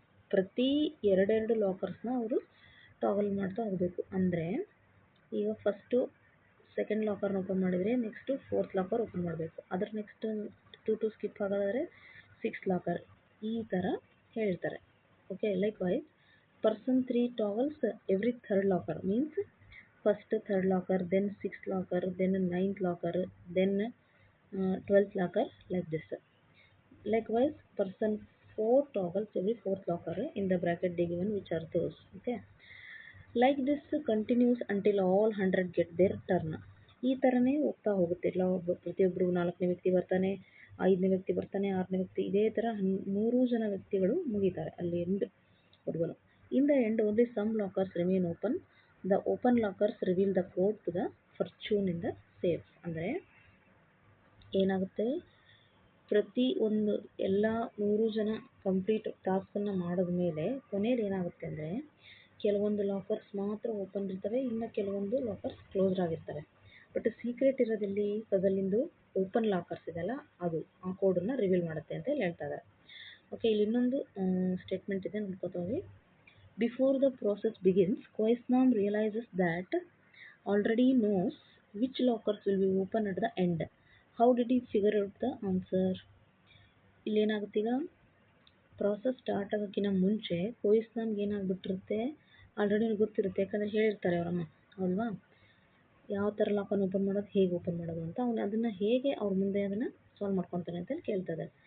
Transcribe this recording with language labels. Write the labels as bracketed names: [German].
[Kannada] ಪ್ರತಿ ಎರಡೆರಡು ಲಾಕರ್ಸ್ನ ಅವರು ಟಾಗಲ್ ಮಾಡ್ತಾ ಹೋಗಬೇಕು. ಅಂದರೆ ಈಗ ಫಸ್ಟು ಸೆಕೆಂಡ್ ಲಾಕರ್ನ ಓಪನ್ ಮಾಡಿದರೆ ನೆಕ್ಸ್ಟು 4th ಲಾಕರ್ ಓಪನ್ ಮಾಡಬೇಕು. ಅದರ ನೆಕ್ಸ್ಟ್ 2 ಸ್ಕಿಪ್ ಆಗೋದಾದರೆ 6th ಲಾಕರ್, ಈ ಥರ ಹೇಳಿರ್ತಾರೆ. [English] Okay, likewise person 3 toggles every 3rd locker. Means first 3rd locker, then 6th locker, then 9th locker, then 12th locker, like this. Likewise, person 4 toggles every 4th locker in the bracket they given, which are those. Okay, like this continues until all 100 get their turn. [Kannada] ಈ ಥರನೇ ಹೋಗ್ತಾ ಹೋಗುತ್ತೆ. ಪ್ರತಿಯೊಬ್ಬರಿಗೂ 4ನೇ ವ್ಯಕ್ತಿ ಬರ್ತಾನೆ, 5ನೇ ವ್ಯಕ್ತಿ ಬರ್ತಾನೆ, 6ನೇ ವ್ಯಕ್ತಿ, ಇದೇ ಥರ 3 ಜನ ವ್ಯಕ್ತಿಗಳು ಮುಗಿತಾರೆ ಅಲ್ಲಿ ಎಂಡ್ ವರ್ಗು. [English] In the end, only some lockers remain open. The open lockers reveal the code to the fortune in the safe. [Kannada] ಅಂದರೆ ಏನಾಗುತ್ತೆ, ಪ್ರತಿ ಒಂದು ಎಲ್ಲ 100 ಜನ ಕಂಪ್ಲೀಟ್ ಟಾಸ್ಕನ್ನು ಮಾಡಿದ ಮೇಲೆ ಕೊನೆಯಲ್ಲಿ ಏನಾಗುತ್ತೆ ಅಂದರೆ ಕೆಲವೊಂದು ಲಾಕರ್ಸ್ ಮಾತ್ರ ಓಪನ್ ಇರ್ತವೆ, ಇನ್ನು ಕೆಲವೊಂದು ಲಾಕರ್ಸ್ ಕ್ಲೋಸ್ಡ್ ಆಗಿರ್ತವೆ. ಬಟ್ ಸೀಕ್ರೆಟ್ ಇರೋದಲ್ಲಿ ಪಜಲಿಂದು ಓಪನ್ ಲಾಕರ್ಸ್ ಇದೆಲ್ಲ ಅದು ಆ ಕೋಡನ್ನು ರಿವೀಲ್ ಮಾಡುತ್ತೆ ಅಂತ ಹೇಳಿ ಹೇಳ್ತಾ ಇದ್ದಾರೆ. ಓಕೆ, ಇಲ್ಲಿ ಇನ್ನೊಂದು ಸ್ಟೇಟ್ಮೆಂಟ್ ಇದೆ, ನೋಡ್ಕೊತಾ ಹೋಗಿ. [English] Before the process begins, Koisnam realizes that already knows which lockers will be open at the end. How did he figure out the answer? [Kannada] ಇಲ್ಲೇನಾಗುತ್ತೆ, ಈಗ ಪ್ರಾಸೆಸ್ ಸ್ಟಾರ್ಟ್ ಆಗೋಕ್ಕಿಂತ ಮುಂಚೆ ಕೊಯಿಸ್ನಾಮ್ಗೆ ಏನಾಗ್ಬಿಟ್ಟಿರುತ್ತೆ, ಆಲ್ರೆಡಿ ಗೊತ್ತಿರುತ್ತೆ, ಯಾಕಂದರೆ ಹೇಳಿರ್ತಾರೆ ಅವರಮ್ಮ ಅಲ್ವಾ, ಯಾವ ಥರ ಲಾಕನ್ನು ಓಪನ್ ಮಾಡೋದು, ಹೇಗೆ ಓಪನ್ ಮಾಡೋದು ಅಂತ. ಅವನು ಅದನ್ನು ಹೇಗೆ ಅವ್ರ ಮುಂದೆ ಅದನ್ನು ಸಾಲ್ವ್ ಮಾಡ್ಕೊತಾನೆ ಅಂತ ಕೇಳ್ತಾ ಇದ್ದಾರೆ.